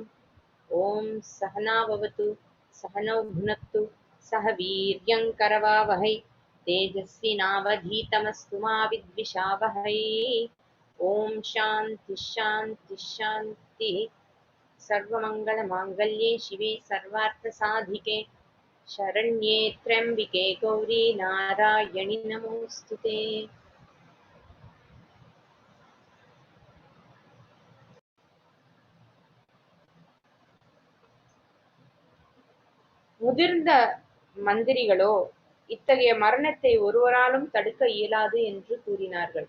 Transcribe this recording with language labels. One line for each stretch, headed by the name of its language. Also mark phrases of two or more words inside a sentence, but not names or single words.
Sanskrit: ॐ सहना भवतु सहनौ भुनक्तु सह वीर्यङ्करवावहै तेजस्विनावधीतमस्तु मा विद्विषावहै। ॐ शान्ति शान्ति शान्तिः। सर्वमङ्गलमाङ्गल्ये शिवे सर्वार्थसाधिके शरण्ये त्र्यम्बिके गौरी नारायणि नमोऽस्तुते।
Tamil: முதிர்ந்த மந்திரிகளோ இத்தகைய மரணத்தை ஒருவராலும் தடுக்க இயலாது என்று கூறினார்கள்.